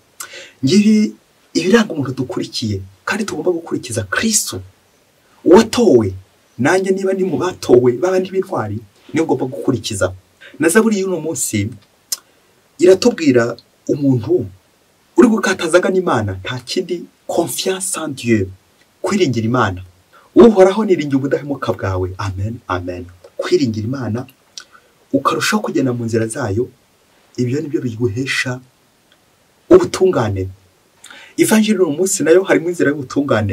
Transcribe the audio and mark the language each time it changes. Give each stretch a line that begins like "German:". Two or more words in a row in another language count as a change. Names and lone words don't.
Kinyarwanda: Ngibi ibiranga umuntu dukurikiye kandi tugomba gukurikiza Kristo watowe. Nanjye niba ni mu batowe babandi b'intwari niyo ngomba gukurikiza. Na Zaburi y'uno munsi iratubwira umuntu uri gukatazaga n'Imana nta kindi,
French: confiance en Dieu,
Kinyarwanda: kwiringira Imana. Uhoraho niringiye ubudahemuka bwawe. Amen, amen. Kwiringira Imana ukarushaho kugenda mu nzira zayo, ibyo nibyo biguhesha ubutungane. Ivanjiri uno munsi nayo harimo inzira y'ubutungane.